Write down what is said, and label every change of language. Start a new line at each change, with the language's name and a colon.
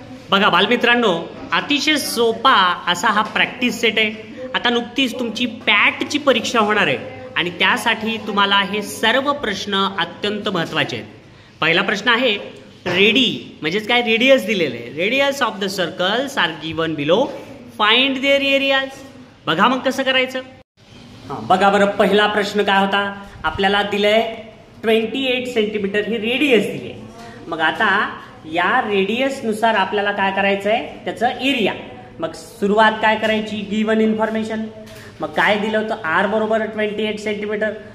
Marathi: बघा बालमित्रांनो, अतिशय सोपा असा हा प्रॅक्टिस सेट आहे. आता नुकतीच तुमची पॅटची परीक्षा होणार आहे आणि त्यासाठी तुम्हाला हे सर्व प्रश्न अत्यंत महत्त्वाचे आहेत. पहिला प्रश्न आहे रेडी, म्हणजेच काय, रेडियस दिलेले आहे.
English: Radius of the circles are given below, find their areas.
Marathi: बघा मग कसं करायचं. बघा बरं, पहिला प्रश्न काय होता, आपल्याला दिलंय 28 सेंटीमीटर ही रेडियस दिली आहे. मग आता या रेडियस नुसार आपल्याला काय करायचं आहे, त्याचं एरिया. मग सुरुवात काय करायची, गिवन इन्फॉर्मेशन. मग काय दिलं होतं, आर बरोबर 28 सेंटीमीटर.